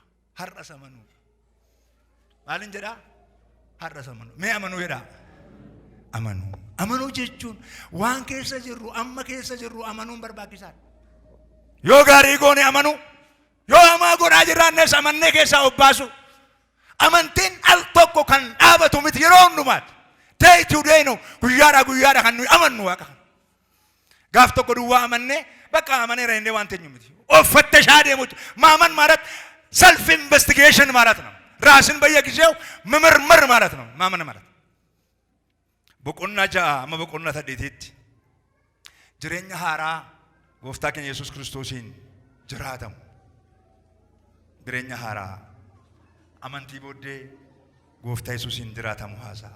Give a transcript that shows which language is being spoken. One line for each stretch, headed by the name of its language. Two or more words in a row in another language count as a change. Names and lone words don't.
Oromo: Har'as amanuudha. Maalin jedhaa? Har'as amanuu. Mee amanuu jedhaa? Amanuu. Amanuu jechuun waan keessa jirru, amma keessa jirru amanuun barbaachisaadha. Yoo gaarii goone amanuu, yoo hamaa godhaa jiraannes amannee keessaa of baasu. Amantiin al tokko kan dhaabatu miti yeroo hundumaati.
English: Day to day no,
Oromo: guyyaadha kan nuyi amannu Waaqa. Gaaf tokko duwwaa amannee bakka amaneera jennee waan teenyu miti. Of fattashaa deemu. Maaman ማለት
English: self investigation
Amharic: ማለት ነው. ራስን በየጊዜው መመርመር ማለት ነው ማመን ማለት።
Oromo: boqonnaa 6 amma boqonnaa 8tti jireenya haaraa gooftaa keenya Yesuus Kiristoosiin jiraatamu. Jireenya haaraa amantii booddee gooftaa Yesuusiin jiraatamu haasa'a.